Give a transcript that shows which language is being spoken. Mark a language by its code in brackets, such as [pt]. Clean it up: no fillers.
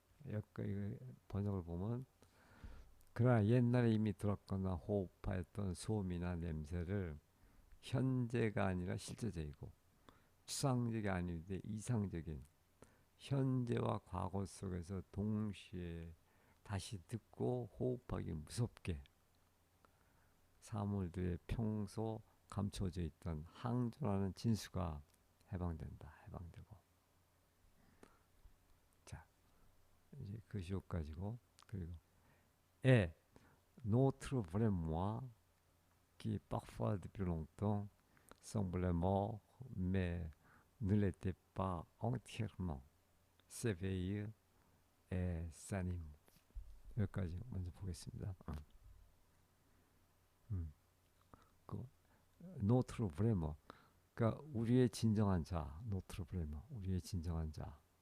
[ko] 여기 번역을 보면 그러나 옛날에 이미 들었거나 호흡하였던 소음이나 냄새를 현재가 아니라 실제적이고 추상적이 아닌데 이상적인 현재와 과거 속에서 동시에 다시 듣고 호흡하기 무섭게 사물들의 평소 감춰져 있던 항존하는 진수가 해방된다. 해방되고. 자, 이제 그 시옷 가지고 그리고 에 [fr] notre vrai moi qui parfois depuis longtemps semblait mort mais ne l'était pas entièrement s'éveille et s'anime. [ko] 여기까지 먼저 보겠습니다. 그 노트로 브레머 그러니까 우리의 진정한 자 노트로 브레머 우리의 진정한 자